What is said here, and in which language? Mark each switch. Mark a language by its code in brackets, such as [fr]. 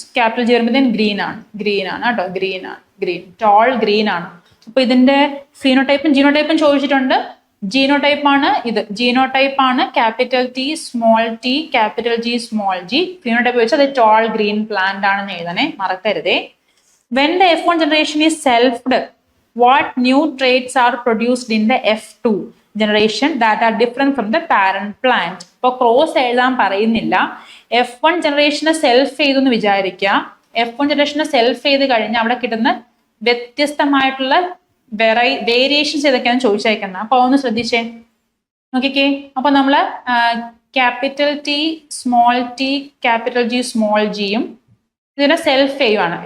[ml] Capital G വരുമ്പോൾ green ആണ് കേട്ടോ. ഗ്രീൻ ടോൾ ഗ്രീൻ ആണ്. അപ്പൊ ഇതിന്റെ ഫീനോടൈപ്പും ജീനോടൈപ്പും ചോദിച്ചിട്ടുണ്ട്. ജീനോടൈപ്പ് ആണ് ഇത്. ജീനോടൈപ്പ് ആണ് capital T small t capital G small g. Phenotype വെച്ചാൽ അത് ടോൾ ഗ്രീൻ പ്ലാന്റ് ആണെന്ന് എഴുതണേ, മറക്കരുതേ. [en] When the F1 generation is selfed, what new traits are produced in the F2? generation that are different from the parent plant. [ml] ഇപ്പോൾ cross എഴുതാൻ പറയുന്നില്ല. F1 ജനറേഷനെ self ചെയ്തു എന്ന് വിചാരിക്കുക. F1 ജനറേഷനെ സെൽഫ് ചെയ്ത് കഴിഞ്ഞാൽ അവിടെ കിട്ടുന്ന വ്യത്യസ്തമായിട്ടുള്ള വേരിയേഷൻസ് ഏതൊക്കെയാണെന്ന് ചോദിച്ചേക്കുന്നത്. അപ്പൊ ഒന്ന് ശ്രദ്ധിച്ചേ നോക്കിക്കേ. അപ്പൊ നമ്മള് capital T small T capital G small ജിയും ഇതിനെ സെൽഫ് ചെയ്യുവാണ്.